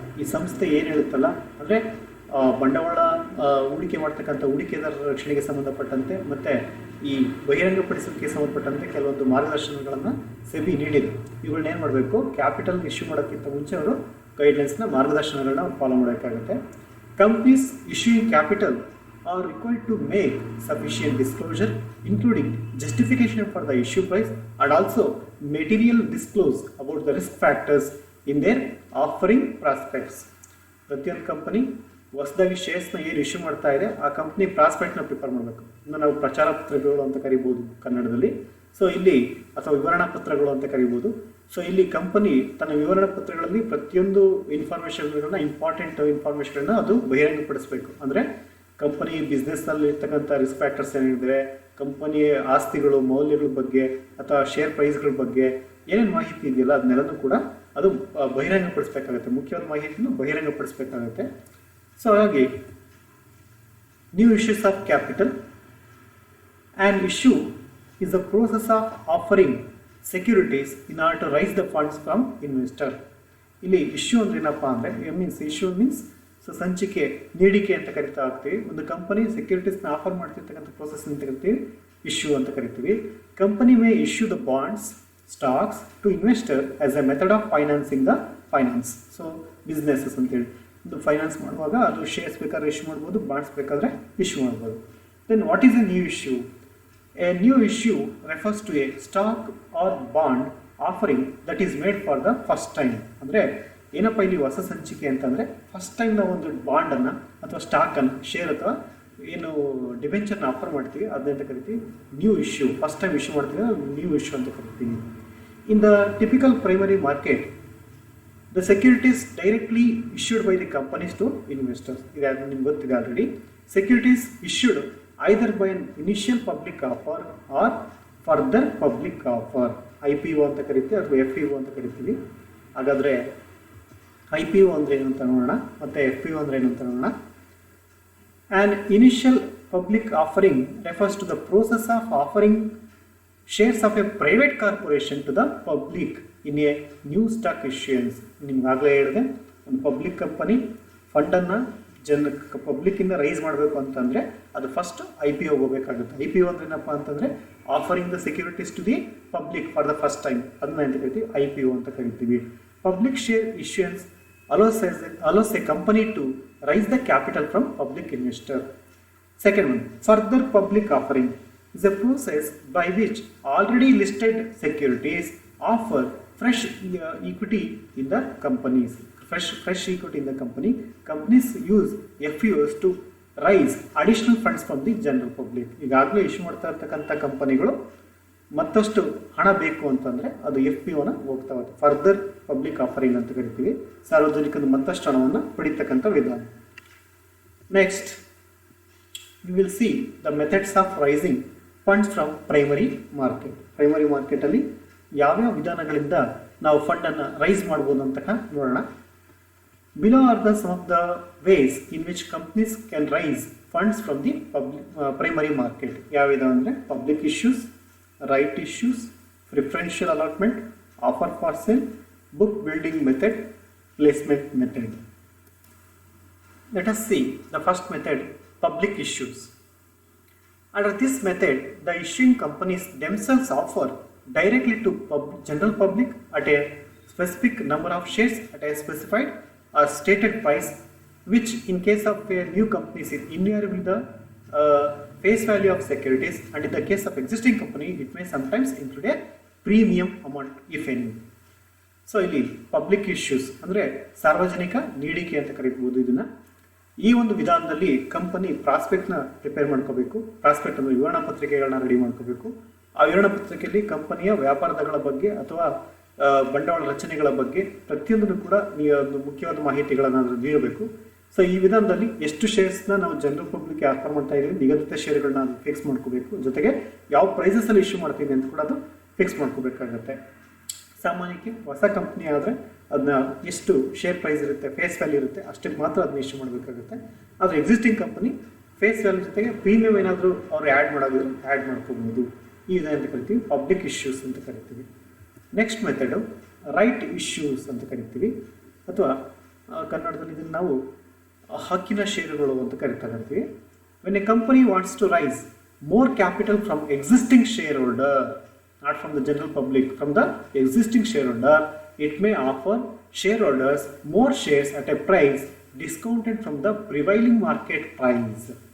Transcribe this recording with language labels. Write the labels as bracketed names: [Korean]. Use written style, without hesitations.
[Kannada] ಈ ಸಂಸ್ಥೆ ಏನು ಹೇಳುತ್ತಲ್ಲ ಅಂದರೆ ಬಂಡವಾಳ ಹೂಡಿಕೆ ಮಾಡ್ತಕ್ಕಂಥ ಹೂಡಿಕೆದಾರರ ರಕ್ಷಣೆಗೆ ಸಂಬಂಧಪಟ್ಟಂತೆ ಮತ್ತು ಈ ಬಹಿರಂಗಪಡಿಸೋದಕ್ಕೆ ಸಂಬಂಧಪಟ್ಟಂತೆ ಕೆಲವೊಂದು ಮಾರ್ಗದರ್ಶನಗಳನ್ನು ಸೆಬಿ ನೀಡಿದೆ. ಇವುಗಳನ್ನ ಏನು ಮಾಡಬೇಕು, ಕ್ಯಾಪಿಟಲ್ ಇಶ್ಯೂ ಮಾಡೋಕ್ಕಿಂತ ಮುಂಚೆ ಅವರು ಗೈಡ್ಲೈನ್ಸ್ನ, ಮಾರ್ಗದರ್ಶನಗಳನ್ನ ಫಾಲೋ ಮಾಡಬೇಕಾಗುತ್ತೆ. [English] Companies issuing capital are required to make sufficient disclosure including justification for the issue price and also material disclose about the risk factors in their offering prospects. [Kannada] ಪ್ರತಿಯೊಂದು company ಹೊಸದಾಗಿ ಶೇರ್ಸ್ನ ಏನು issue ಮಾಡ್ತಾ ಇದೆ ಆ ಕಂಪ್ನಿ ಪ್ರಾಸ್ಪೆಕ್ಟ್ನ ಪ್ರಿಪೇರ್ ಮಾಡಬೇಕು. ಇನ್ನು ನಾವು ಪ್ರಚಾರ ಪತ್ರಗಳು ಅಂತ ಕರಿಬೋದು ಕನ್ನಡದಲ್ಲಿ. ಸೊ ಇಲ್ಲಿ ಅಥವಾ ವಿವರಣಾ ಪತ್ರಗಳು ಅಂತ ಕರಿಬೋದು. ಸೊ ಇಲ್ಲಿ ಕಂಪನಿ ತನ್ನ ವಿವರಣಾ ಪತ್ರಗಳಲ್ಲಿ ಪ್ರತಿಯೊಂದು ಇನ್ಫಾರ್ಮೇಷನ್ಗಳನ್ನ, ಇಂಪಾರ್ಟೆಂಟ್ ಇನ್ಫಾರ್ಮೇಷನ್ಗಳನ್ನ ಅದು ಬಹಿರಂಗಪಡಿಸಬೇಕು. ಅಂದರೆ ಕಂಪನಿ ಬಿಸ್ನೆಸ್ನಲ್ಲಿ ಇರ್ತಕ್ಕಂಥ ರಿಸ್ಕ್ ಫ್ಯಾಕ್ಟರ್ಸ್ ಏನಿದ್ರೆ, ಕಂಪನಿಯ ಆಸ್ತಿಗಳು, ಮೌಲ್ಯಗಳ ಬಗ್ಗೆ ಅಥವಾ ಶೇರ್ ಪ್ರೈಸ್ಗಳ ಬಗ್ಗೆ ಏನೇನು ಮಾಹಿತಿ ಇದೆಯಲ್ಲ ಅದನ್ನೆಲ್ಲನೂ ಕೂಡ ಅದು ಬಹಿರಂಗಪಡಿಸಬೇಕಾಗುತ್ತೆ. ಮುಖ್ಯವಾದ ಮಾಹಿತಿನೂ ಬಹಿರಂಗಪಡಿಸಬೇಕಾಗುತ್ತೆ. ಸೊ ಹಾಗಾಗಿ [English] New issues of capital and issue is the process of offering securities in order to raise the funds from investor. [Kannada] ಇಲ್ಲಿ ಇಶ್ಯೂ ಅಂದ್ರೆ ಏನಪ್ಪ ಅಂದರೆ, ಇಶ್ಯೂ ಮೀನ್ಸ್ ಸಂಚಿಕೆ, ನೀಡಿಕೆ ಅಂತ ಕರಿತಾ ಹೋಗ್ತೀವಿ. ಒಂದು ಕಂಪನಿ ಸೆಕ್ಯೂರಿಟೀಸ್ನ ಆಫರ್ ಮಾಡ್ತಿರ್ತಕ್ಕಂಥ ಪ್ರೋಸೆಸ್ ಅಂತ ಕರಿತೀವಿ, ಇಶ್ಯೂ ಅಂತ ಕರಿತೀವಿ. [English] Company may issue the bonds, stocks to investor as a method of financing the finance. [Kannada] So businesses ಅಂತೇಳಿ ಒಂದು ಫೈನಾನ್ಸ್ ಮಾಡುವಾಗ ಅದು ಶೇರ್ಸ್ ಬೇಕಾದ್ರೆ ಇಶ್ಯೂ ಮಾಡ್ಬೋದು, ಬಾಂಡ್ಸ್ ಬೇಕಾದರೆ ಇಶ್ಯೂ ಮಾಡ್ಬೋದು. [English] Then what is a new issue? A new issue refers to a stock or bond offering that is made for the first time. [Kannada] ಅಂದರೆ ಏನಪ್ಪ ಇಲ್ಲಿ ಹೊಸ ಸಂಚಿಕೆ ಅಂತಂದರೆ, ಫಸ್ಟ್ ಟೈಮ್ ನಾವು ಒಂದು ಬಾಂಡನ್ನು ಅಥವಾ ಸ್ಟಾಕನ್ನು, ಶೇರ್ ಅಥವಾ ಏನು ಡಿಬೆಂಚರ್ನ ಆಫರ್ ಮಾಡ್ತೀವಿ ಅದನ್ನ ಕರಿತೀವಿ new issue. First time issue ಮಾಡ್ತೀವಿ ನ್ಯೂ ಇಶ್ಯೂ ಅಂತ ಕರಿತೀವಿ. [English] In the typical primary market the securities directly issued by the companies to investors. [Kannada] ಇದು ನಿಮ್ಗೆ ಗೊತ್ತಿದೆ already. [English] securities issued either by an initial public offer or further public offer, [Kannada] IPO ಅಂತ ಕರಿತೀವಿ ಅಥವಾ FPO ಅಂತ ಕರಿತೀವಿ. ಹಾಗಾದರೆ IPO ಅಂದರೆ ಏನು ಅಂತ ನೋಡೋಣ, ಮತ್ತು FPO ಅಂದರೆ ಏನು ಅಂತ ನೋಡೋಣ. [English] An initial public offering refers to the process of offering shares of a private corporation to the public in a new stock issuance. [Kannada] ನಿಮ್ಗಾಗಲೇ ಹೇಳಿದೆ, ಒಂದು ಪಬ್ಲಿಕ್ ಕಂಪನಿ ಫಂಡನ್ನು ಪಬ್ಲಿಕ್ಕಿಂದ ರೈಸ್ ಮಾಡಬೇಕು ಅಂತಂದರೆ ಅದು ಫಸ್ಟ್ IPO ಹೋಗಬೇಕಾಗುತ್ತೆ. IPO ಅಂದ್ರೆ ಏನಪ್ಪ ಅಂತಂದರೆ [English] offering the securities to the public for the first time, [Kannada] ಅದನ್ನ ಅಂತ ಕರಿತೀವಿ IPO ಅಂತ ಕರಿತೀವಿ. [English] Public share issuance allows a company to raise the capital from public investor. Second one, further public offering is a process by which already listed securities offer fresh equity in the companies. Fresh equity in the company. Companies use FPOs to raise additional funds from the general public. [Kannada] ಈಗಾಗಲೇ issue ಮಾಡ್ತಾ ಇರ್ತಕ್ಕಂಥ ಕಂಪನಿಗಳು ಮತ್ತಷ್ಟು ಹಣ ಬೇಕು ಅಂತಂದರೆ ಅದು FPOನ ಹೋಗ್ತಾ ಹೋಗುತ್ತೆ. ಫರ್ದರ್ ಪಬ್ಲಿಕ್ ಆಫರಿಂಗ್ ಅಂತ ಕರಿತೀವಿ. ಸಾರ್ವಜನಿಕರು ಮತ್ತಷ್ಟು ಹಣವನ್ನು ಪಡಿತಕ್ಕಂಥ ವಿಧಾನ. [English] Next you will see the methods of raising funds from primary market. [Kannada] Primary ಮಾರ್ಕೆಟಲ್ಲಿ ಯಾವ್ಯಾವ ವಿಧಾನಗಳಿಂದ ನಾವು ಫಂಡನ್ನು ರೈಸ್ ಮಾಡ್ಬೋದು ಅಂತ ನೋಡೋಣ. [English] Below are the some of the ways in which companies can raise funds from the primary market. [Kannada] ಯಾವಿದಾವೆ ಅಂದರೆ public issues, right issues, preferential allotment, offer for sale, book building method, placement method. [English] Let us see the first method, public issues. Under this method, the issuing companies themselves offer directly to general public at a specific number of shares at a specified or stated price, which in case of a new company is invariable with the face value of securities, and in the case of existing company it may sometimes include a premium amount if any. [Kannada] So ಇಲ್ಲಿ public issues ಅಂದರೆ ಸಾರ್ವಜನಿಕ ನೀಡಿಕೆ ಅಂತ ಕರೀಬಹುದು ಇದನ್ನ. ಈ ಒಂದು ವಿಧಾನದಲ್ಲಿ company ಪ್ರಾಸ್ಪೆಕ್ಟ್ನ prepare ಮಾಡ್ಕೋಬೇಕು. ಪ್ರಾಸ್ಪೆಕ್ಟ್ ಅಂದರೆ ವಿವರಣಾ ಪತ್ರಿಕೆಗಳನ್ನ ರೆಡಿ ಮಾಡ್ಕೋಬೇಕು. ಆ ವಿವರಣಾ ಪತ್ರಿಕೆಯಲ್ಲಿ ಕಂಪನಿಯ ವ್ಯಾಪಾರಗಳ ಬಗ್ಗೆ ಅಥವಾ ಬಂಡವಾಳ ರಚನೆಗಳ ಬಗ್ಗೆ ಪ್ರತಿಯೊಂದನ್ನು ಕೂಡ ಒಂದು ಮುಖ್ಯವಾದ ಮಾಹಿತಿಗಳನ್ನು ನೀಡಬೇಕು. ಸೊ ಈ ವಿಧಾನದಲ್ಲಿ ಎಷ್ಟು ಶೇರ್ಸ್ನ ನಾವು ಜನರಲ್ ಪಬ್ಲಿಕ್ಗೆ ಆಫರ್ ಮಾಡ್ತಾ ಇದ್ದೀವಿ, ನಿಗದಿತ ಶೇರ್ಗಳನ್ನ ಫಿಕ್ಸ್ ಮಾಡ್ಕೋಬೇಕು. ಜೊತೆಗೆ ಯಾವ ಪ್ರೈಸಸಲ್ಲಿ ಇಶ್ಯೂ ಮಾಡ್ತೀವಿ ಅಂತ ಕೂಡ ಅದು ಫಿಕ್ಸ್ ಮಾಡ್ಕೋಬೇಕಾಗತ್ತೆ. ಸಾಮಾನ್ಯಕ್ಕೆ ಹೊಸ ಕಂಪ್ನಿ ಆದರೆ ಅದನ್ನ ಎಷ್ಟು ಶೇರ್ ಪ್ರೈಸ್ ಇರುತ್ತೆ, ಫೇಸ್ ವ್ಯಾಲ್ಯೂ ಇರುತ್ತೆ, ಅಷ್ಟಕ್ಕೆ ಮಾತ್ರ ಅದನ್ನ ಇಶ್ಯೂ ಮಾಡಬೇಕಾಗುತ್ತೆ. ಆದರೆ ಎಕ್ಸಿಸ್ಟಿಂಗ್ ಕಂಪನಿ ಫೇಸ್ ವ್ಯಾಲ್ಯೂ ಜೊತೆಗೆ ಪ್ರೀಮಿಯಂ ಏನಾದರೂ ಅವ್ರು ಆ್ಯಡ್ ಮಾಡೋದಿದ್ರೆ ಆ್ಯಡ್ ಮಾಡ್ಕೋಬೋದು. ಈ ವಿಧಾನ ಅಂತ ಕರಿತೀವಿ ಪಬ್ಲಿಕ್ ಇಶ್ಯೂಸ್ ಅಂತ ಕರಿತೀವಿ. ನೆಕ್ಸ್ಟ್ ಮೆಥಡು ರೈಟ್ ಇಶ್ಯೂಸ್ ಅಂತ ಕರಿತೀವಿ, ಅಥವಾ ಕನ್ನಡದಲ್ಲಿ ಇದನ್ನು ನಾವು ಹಕ್ಕಿನ ಷೇರುಗಳು ಅಂತ ಕರಿತೀವಿ. [English] When a company wants to raise more capital from existing shareholder, not from the general public, from the existing shareholder, it may offer shareholders more shares at a price discounted from the prevailing market price.